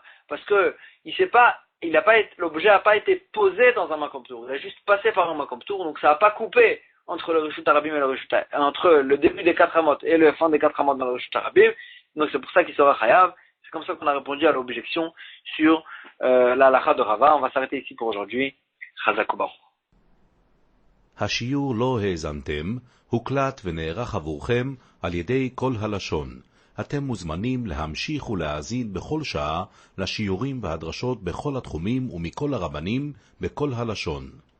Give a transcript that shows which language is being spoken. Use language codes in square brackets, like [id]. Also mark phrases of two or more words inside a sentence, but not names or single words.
[fr] Parce que l'objet n'a pas été posé dans un [he] מקום פטור, [fr] il a juste passé par un [he] מקום פטור, [fr] donc ça n'a pas coupé entre le [he] רשות הרבים [fr] et le [he] רשות היחיד, [fr] entre le début des 4 amot et le fin des 4 amot dans le [he] רשות הרבים, [fr] donc c'est pour ça qu'il sera chayav. C'est comme ça qu'on a répondu à l'objection sur la lacha de Rava. On va s'arrêter ici pour aujourd'hui. [he] חזק וברוך. השיעור לא האזנתם, הוקלט ונערך עבורכם על ידי כל הלשון. אתם מוזמנים להמשיך ולהאזין בכל שעה לשיעורים והדרשות בכל התחומים ומכל הרבנים בכל הלשון.